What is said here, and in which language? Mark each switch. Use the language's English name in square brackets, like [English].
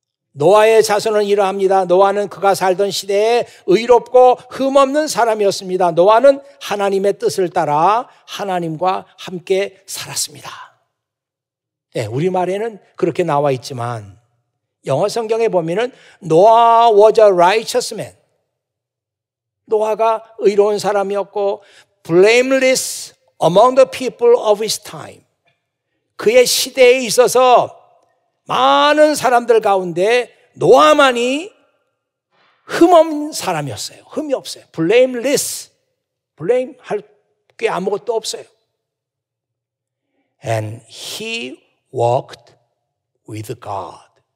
[Korean] 노아의 자손은 이러합니다. 노아는 그가 살던 시대에 의롭고 흠없는 사람이었습니다. 노아는 하나님의 뜻을 따라 하나님과 함께 살았습니다. 네, 우리말에는 그렇게 나와 있지만 영어 성경에 보면은 [English] Noah was a righteous man. [Korean] 노아가 의로운 사람이었고 [English] blameless among the people of his time. [Korean] 그의 시대에 있어서 많은 사람들 가운데 노아만이 흠없는 사람이었어요. 흠이 없어요. blameless. blame 할 게 아무것도 없어요. [English] And he walked with God.